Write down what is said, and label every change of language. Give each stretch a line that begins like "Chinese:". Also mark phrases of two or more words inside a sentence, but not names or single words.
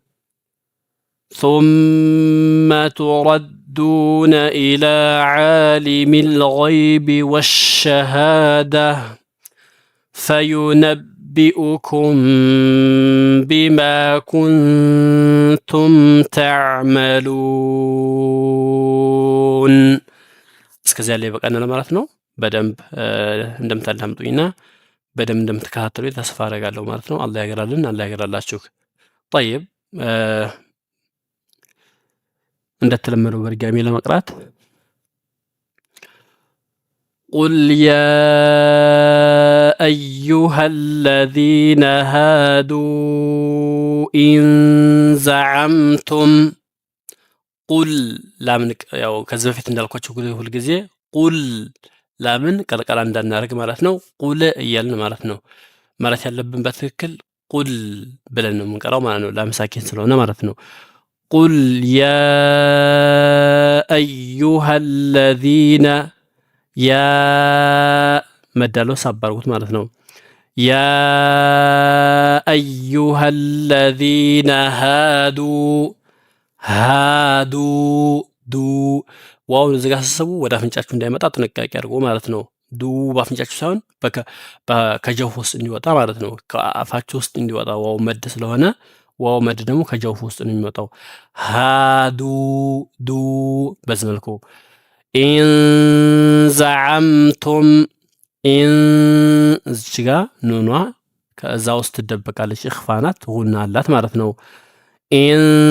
Arabic: ثم تردون إلى عالم الغيب والشهادة فينبئكم بما كنتم تعملون
Amharic: እስከዚያ ላይ በቃና ማለት ነው በደንብ እንደምታዳምጡኝና በደንብ እንደምትከታተሉ ተስፋ አደርጋለሁ ማለት ነው አላህ ያገራልን አላህ ያገራላችሁ
Arabic: طيب
Amharic: እንደተለመደው በድጋሚ ለመቅራት
Arabic: قل يا أيها الذين هادوا إن زعمتم قل لامن
Amharic: ያው ከዚህ በፊት እንዳልኳችሁ ሁሉ ጊዜ ቁል ላምን ቀልቀላ እንዳናረግ ማለት ነው ቁል እያልን ማለት ነው ማለት ያለብን በትክክል ቁል ብለን ነው የምንቀራው ማለት ነው ላምሳኪን ስለሆነ ማለት ነው ቁል ያ
Arabic: أيها الذين يا
Amharic: መዳለው ሳባርጉት ማለት ነው
Arabic: يا أيها الذين هادوا
Amharic: ዋው እዚህ ጋር ተሰቡ ወደ አፍንጫችሁ እንዳይመጣ ጥንቃቄ አድርጉ ማለት ነው ዱ በአፍንጫችሁ ሳይሆን ከጀውፍ ውስጥ እንዲወጣ ማለት ነው ከአፋችሁ ውስጥ እንዲወጣ ዋው መድ ስለሆነ ዋው መድ ደግሞ ከጀውፍ ውስጥ ነው የሚወጣው ሃዱ ዱ በዚህ መልኩ
Arabic: إن زعمتم
Amharic: ኢን እዚህ ጋር ኑኗ ከዛ ውስጥ ትደበቃለች ኢኽፋናት ጉና አላት ማለት ነው ኢን